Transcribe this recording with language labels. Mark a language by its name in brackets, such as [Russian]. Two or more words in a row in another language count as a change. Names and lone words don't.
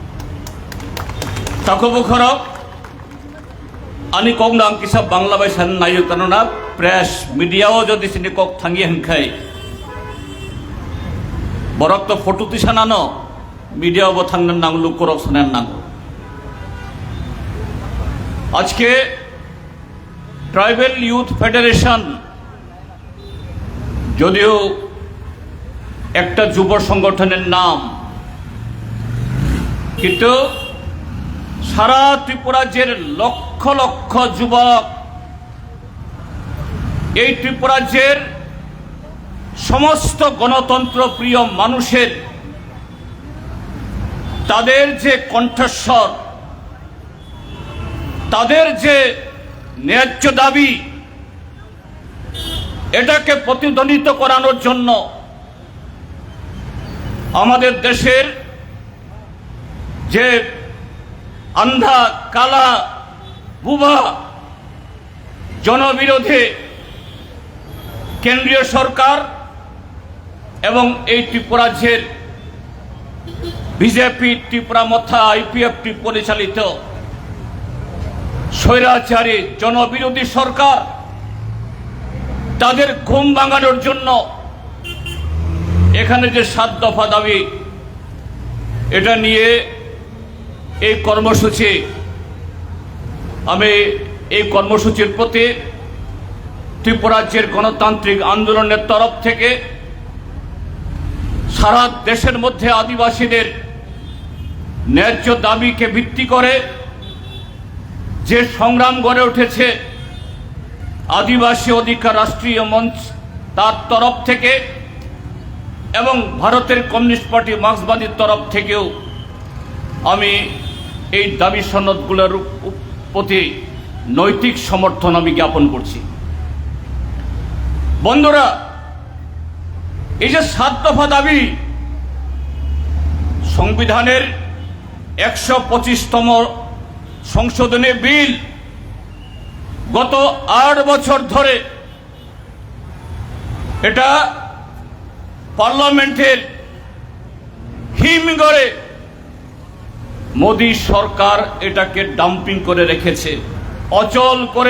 [Kok Borok] ताखोबो खरक आनी कक नाम किसा बांग्ला बाय सान नायो तानना प्रेस मीडियाओ जदि सिनि कक थांगी हनखाय बरक तो फोटो दिसानानो मीडियाओ थांगन नांगलु करक सानान नांगो [Bangla] আজ কে ট্রাইবাল ইউথ ফেডারেশন যদিও এক যুব সংগঠন নাম কিন্তু সারা ত্রিপুরা যে লক্ষ লক্ষ যুবক যে ত্রিপুরা যে সমস্ত গণতন্ত্র প্রিয় মানুষের তাদের যে কণ্ঠস্বর তাদের যে ন্যায্য দাবি এটাকে প্রতিধ্বনিত করানোর জন্য আমাদের দেশের যে অন্ধ কালা বোবা জনবিরোধী কেন্দ্রীয় সরকার এবং ত্রিপুরা যে বিজেপি ত্রিপুরা মথা আইপিএফ পরিচালিত স্বৈরাচারী জনবিরোধী সরকার তাদের ঘুম ভাঙানোর জন্য এখানে যে 7 দফা দাবি এটা নিয়ে এই কর্মসূচি আমি এই কর্মসূচির প্রতি ত্রিপুরা রাজ্যের গণতান্ত্রিক আন্দোলনের তরফ থেকে সারা দেশের মধ্যে আদিবাসীদের ন্যায্য দাবিকে ভিত্তি করে যে সংগ্রাম গড়ে উঠেছে आदिवासी अधिकार राष्ट्रीय मंच তার তরফ থেকে এবং ভারতের কমিউনিস্ট পার্টি মার্ক্সবাদীর তরফ থেকেও আমি এই দাবি সনদগুলোর প্রতি নৈতিক সমর্থন আমি জ্ঞাপন করছি। বন্ধুরা, এই যে 7 দফা দাবি, সংবিধানের 125তম সংশোধনী বিল গত 8 বছর ধরে এটা পার্লামেন্টের হিমঘরে মোদী সরকার এটাকে ডাম্পিং করে রেখেছে, অচল করে।